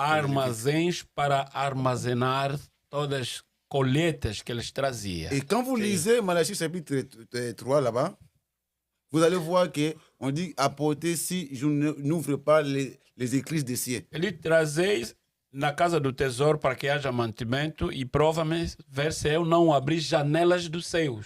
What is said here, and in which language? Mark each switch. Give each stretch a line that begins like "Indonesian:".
Portuguese: armazéns para armazenar todas as colheitas que eles traziam.
French: Et quand vous lisez Malachie chapitre 3 là-bas, vous allez voir qu'on dit apporter si je n'ouvre pas les écluses des cieux.
Portuguese: Ele trazei na casa do tesouro para que haja mantimento e prova-me ver se eu não abrir janelas dos céus.